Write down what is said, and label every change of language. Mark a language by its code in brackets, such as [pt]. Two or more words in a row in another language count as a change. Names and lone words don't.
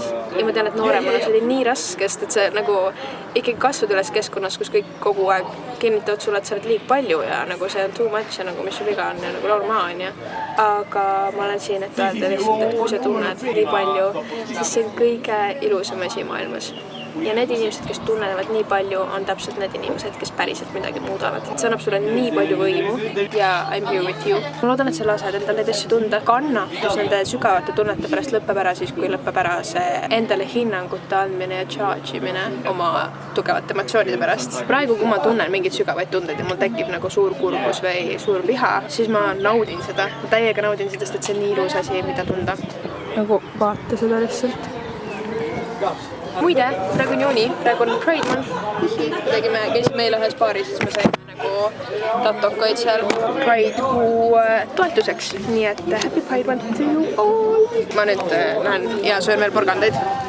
[et] Ja ma tean, et nooremana see oli nii raske, sest et see nagu ikkagi kasvad üles keskkonnas, kus kõik kogu aeg kinnitavad sulle, et sa oled liig palju ja nagu see on [en] too much [et] ja nagu mis sul viga on ja nagu normaal on ja. Aga ma olen siin, et öelda lihtsalt, et kui sa tunned nii palju, siis see on kõige ilusam asi maailmas. Ja need inimesed, kes tunnevad nii palju, on täpselt need inimesed, kes päriselt midagi muudavad. See annab sulle nii palju võimu ja [en] I'm here with you. [et] Ma loodan, et sa lased endale neid asju tunda. Kannatus nende sügavate tunnete pärast lõpeb ära siis, kui lõpeb ära see endale hinnangute andmine ja charge imine oma tugevate emotsioonide pärast. Praegu, kui ma tunnen mingeid sügavaid tundeid ja mul tekib nagu suur kurbus või suur viha, siis ma naudin seda. Ma täiega naudin seda, sest et see on nii ilus asi, mida tunda. Nagu vaata seda lihtsalt. Muide, praegu on juuni, praegu on Pride Month. Me käisime meile ühes baaris, siis me saime nagu tatokaid seal Pride kuu toetuseks. Nii et [en] happy Pride Month to you all. [et] Ma nüüd lähen ja söön veel porgandeid.